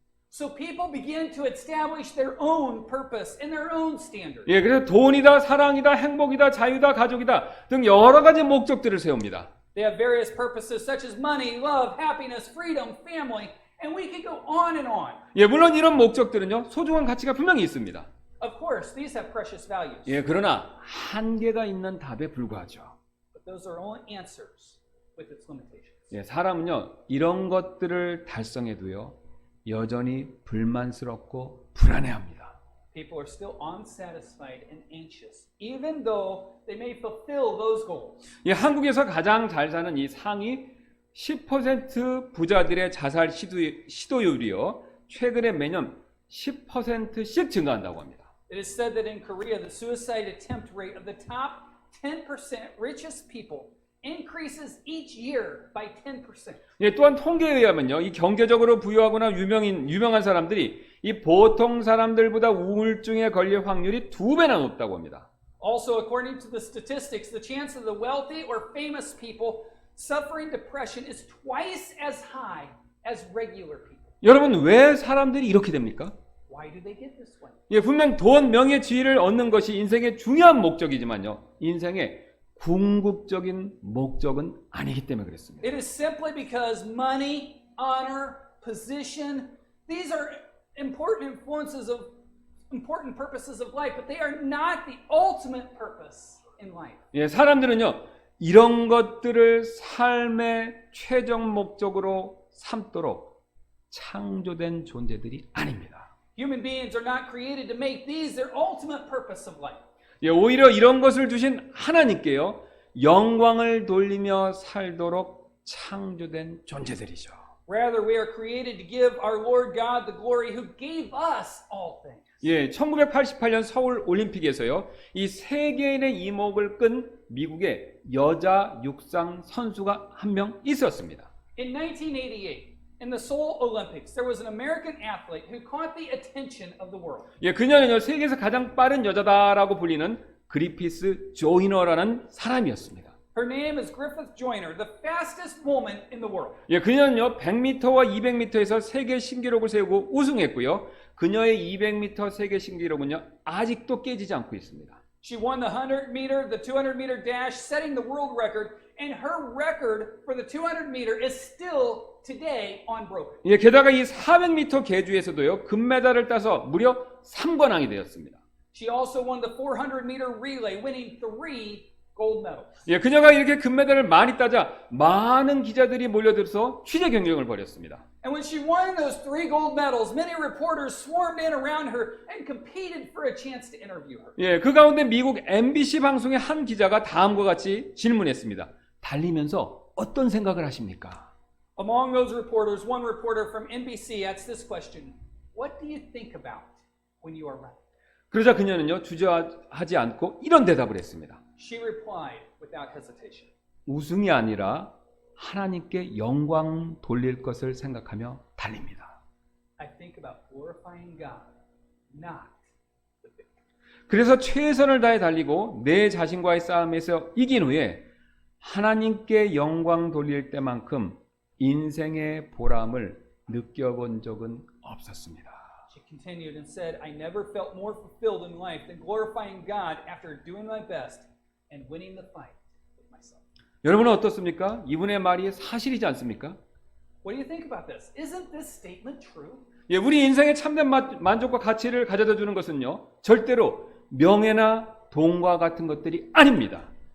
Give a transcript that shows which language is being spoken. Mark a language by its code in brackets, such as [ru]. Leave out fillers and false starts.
[en] So people begin to establish their own purpose and their own standards. [ko] 예, 그래서 돈이다, 사랑이다, 행복이다, 자유다, 가족이다 등 여러 가지 목적들을 세웁니다. [en] They have various purposes such as money, love, happiness, freedom, family, and we could go on and on. [ko] 예, 물론 이런 목적들은요, 소중한 가치가 분명히 있습니다. [en] Of course, these have precious values, [ko] 예, 그러나 한계가 있는 답에 불과하죠. [en] but those are only answers with its limitations. [ko] 예, 사람은요, 이런 것들을 달성해도요, 여전히 불만스럽고 불안해합니다. [en] People are still unsatisfied and anxious, even though they may fulfill those goals. [ko] 예, 한국에서 가장 잘 사는 이 상위 10% 부자들의 자살 시도율이요, 최근에 매년 10%씩 증가한다고 합니다. [en] It is said that in Korea, the suicide attempt rate of the top 10% richest people increases each year by 10%. [ko] 예, 또한 통계에 의하면요, 이 경제적으로 부유하거나 유명한 사람들이 이 보통 사람들보다 우울증에 걸릴 확률이 2배나 높다고 합니다. [en] Also, according to the statistics, the chance of the wealthy or famous people suffering depression is twice as high as regular people. [ko] 여러분, 왜 사람들이 이렇게 됩니까? [en] Why do they get this way? [ko] 예, 분명 돈, 명예, 지위를 얻는 것이 인생의 중요한 목적이지만요, 인생의 궁극적인 목적은 아니기 때문에 그렇습니다. [en] It is simply because money, honor, position, these are important purposes of life, but they are not the ultimate purpose in life. [ko] 예, 사람들은요, 이런 것들을 삶의 최종 목적으로 삼도록 창조된 존재들이 아닙니다. [en] Human beings are not created to make these their ultimate purpose of life. [ko] 예, 오히려 이런 것을 주신 하나님께요, 영광을 돌리며 살도록 창조된 존재들이죠. [en] Rather, we are created to give our Lord God the glory who gave us all things. [ko] 예, 1988년 서울 올림픽에서요, 이 세계인의 이목을 끈 미국의 여자 육상 선수가 한 명 있었습니다. [en] In 1988, in the Seoul Olympics, there was an American athlete who caught the attention of the world. [ko] 예, 그녀는요, 세계에서 가장 빠른 여자다라고 불리는 그리피스 조이너라는 사람이었습니다. [en] Her name is Griffith Joyner, the fastest woman in the world. [ko] 예, 그녀는요, 100m와 200m에서 세계 신기록을 세우고 우승했고요. 그녀의 200m 세계 신기록은요, 아직도 깨지지 않고 있습니다. [en] She won the 100-meter, the 200-meter dash, setting the world record, and her record for the 200-meter is still today unbroken. [ko] 예, 게다가 이 400m 계주에서도요, 금메달을 따서 무려 3관왕이 되었습니다. [en] She also won the 400-meter relay, winning 3 gold medals. [ko] 예, 그녀가 이렇게 금메달을 많이 따자 많은 기자들이 몰려들어서 취재 경쟁을 벌였습니다. [en] And when she won those 3 gold medals, many reporters swarmed in around her and competed for a chance to interview her. [ko] 예, 그 가운데 미국 MBC 방송의 한 기자가 다음과 같이 질문했습니다. 달리면서 어떤 생각을 하십니까? [en] Among those reporters, one reporter from NBC asked this question: What do you think about when you are running? [ko] 그러자 그녀는요, 주저하지 않고 이런 대답을 했습니다. [en] She replied without hesitation. [ko] 우승이 아니라 하나님께 영광 돌릴 것을 생각하며 달립니다. [en] I think about glorifying God, not the victory. [ko] 그래서 최선을 다해 달리고 내 자신과의 싸움에서 이긴 후에 하나님께 영광 돌릴 때만큼 인생의 보람을 느껴본 적은 없었습니다. [en] She continued and said, I never felt more fulfilled in life than glorifying God after doing my best and winning the fight with myself. [ko] 여러분은 어떻습니까? 이분의 말이 사실이지 않습니까? [en] What do you think about this? Isn't this statement true? [ko] 예, 우리 인생의 참된 만족과 가치를 가져다 주는 것은요, 절대로 명예나 돈과 같은 것들이 아닙니다.